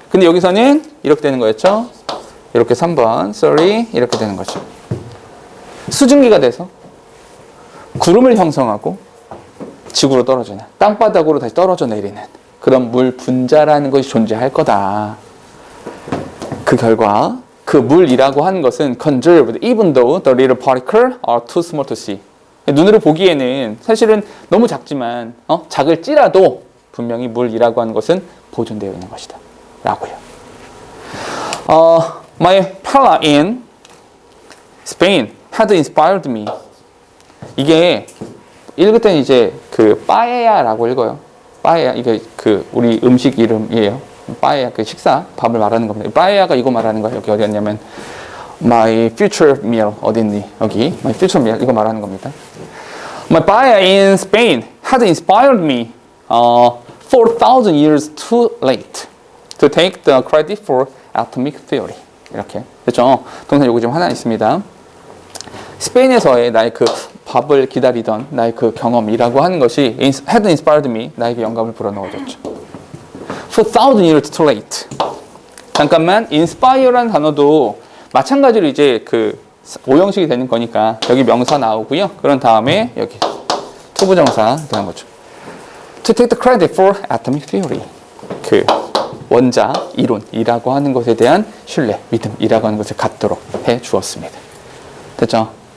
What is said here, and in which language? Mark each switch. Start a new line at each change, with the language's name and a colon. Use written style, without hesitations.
Korean: 근데 여기서는 이렇게 되는 거였죠? 이렇게 3번. sorry. 이렇게 되는 거죠. 수증기가 돼서 구름을 형성하고 지구로 떨어지는, 땅바닥으로 다시 떨어져 내리는 그런 물 분자라는 것이 존재할 거다. 그 결과 그 물이라고 하는 것은
English: conserved even though the little particles are too small to see.
Korean: 눈으로 보기에는 사실은 너무 작지만 작을지라도 분명히 물이라고 하는 것은 보존되어 있는 것이다 라고요.
English: My paella in Spain had inspired me.
Korean: 이게 읽을 때는 이제 그 빠에야라고 읽어요. 빠에야, 이게 그 우리 음식 이름이에요. 빠에야, 그 식사, 밥을 말하는 겁니다. 빠에야가 이거 말하는 거예요. 여기 어디 갔냐면
English: My future meal
Korean: 어디 있니? 여기
English: My future meal
Korean: 이거 말하는 겁니다.
English: My paella in Spain had inspired me 4,000 years too late to take the credit for atomic theory.
Korean: 이렇게 됐죠? 동사 요구 좀 하나 있습니다. 스페인에서의 나의 그 밥을 기다리던 나의 그 경험이라고 하는 것이
English: had inspired me,
Korean: 나에게 영감을 불어넣어줬죠.
English: 4,000 years too late.
Korean: 잠깐만, inspire라는 단어도 마찬가지로 이제 그 오형식이 되는 거니까 여기 명사 나오고요. 그런 다음에 여기 투부정사 되는 거죠.
English: To take the credit for atomic theory.
Korean: 그 원자 이론이라고 하는 것에 대한 신뢰, 믿음이라고 하는 것을 갖도록 해 주었습니다. 됐죠?